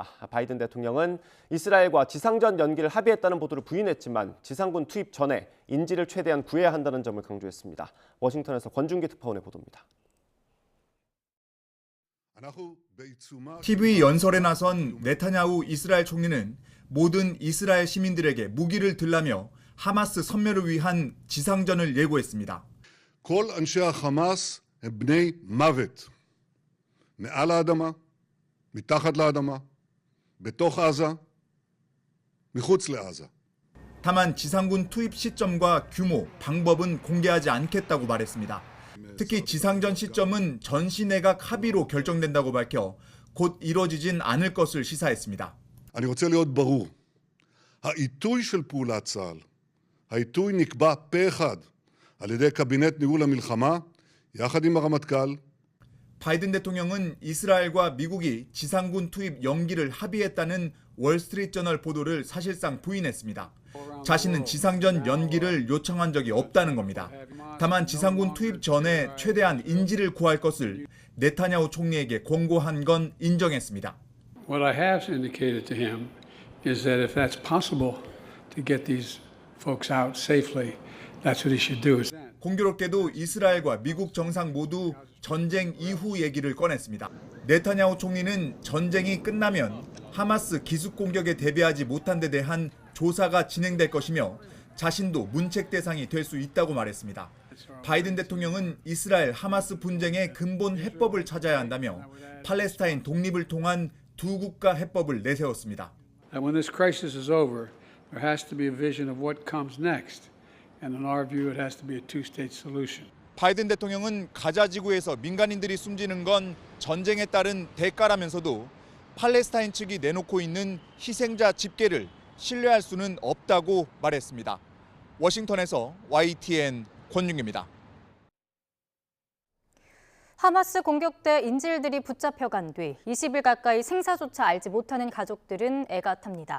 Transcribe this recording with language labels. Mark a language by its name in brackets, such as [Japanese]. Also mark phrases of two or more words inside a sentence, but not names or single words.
[Korean] 바이든 대통령은 이스라엘과 지상전 연기를 합의했다는 보도를 부인했지만 지상군 투입 전에 인지를 최대한 구해야 한다는 점을 강조했습니다. 워싱턴에서 권준기 특파원의 보도입니다. TV 연설에 나선 네타냐후 이스라엘 총리는 모든 이스라엘 시민들에게 무기를 들라며 하마스 섬멸을 위한 지상전을 예고했습니다. [Hebrew] כל אנשי החמאס הם בני מוות. מעל האדמה, מתחת לאדמה, בתוך עזה, מחוץ לעזה. [Korean] 다만 지상군 투입 시점과 규모, 방법은 공개하지 않겠다고 말했습니다. 특히 지상전 시점은 전시내각 합의로 결정된다고 밝혀 곧 이뤄지진 않을 것을 시사했습니다. [Hebrew] אני רוצה להיות ברור. העיתוי של פעולת צה"ל, העיתוי נקבע פה אחד על ידי קבינט ניהול המלחמה, יחד עם הרמטכ"ל. [Korean] 바이든 대통령은 이스라엘과 미국이 지상군 투입 연기를 합의했다는 월스트리트저널 보도를 사실상 부인했습니다. 자신은 지상전 연기를 요청한 적이 없다는 겁니다. 다만 지상군 투입 전에 최대한 인지를 구할 것을 네타냐후 총리에게 권고한 건 인정했습니다. [English] What I have indicated to him is that if that's possible to get these folks out safely, that's what he should do. [Korean] 공교롭게도 이스라엘과 미국 정상 모두 전쟁 이후 얘기를 꺼냈습니다. 네타냐후 총리는 전쟁이 끝나면 하마스 기습 공격에 대비하지 못한 데 대한 조사가 진행될 것이며 자신도 문책 대상이 될 수 있다고 말했습니다. 바이든 대통령은 이스라엘 하마스 분쟁의 근본 해법을 찾아야 한다며 팔레스타인 독립을 통한 두 국가 해법을 내세웠습니다. [English] When this crisis is over, there has to be a vision of what comes next. And in our view, it has to be a two-state solution. [Korean] 바이든 대통령은 가자 지구에서 민간인들이 숨지는 건 전쟁에 따른 대가라면서도 팔레스타인 측이 내놓고 있는 희생자 집계를 신뢰할 수는 없다고 말했습니다. 워싱턴에서 YTN 권윤기입니다. 하마스 공격 때 인질들이 붙잡혀간 뒤 20일 가까이 생사조차 알지 못하는 가족들은 애가 탑니다.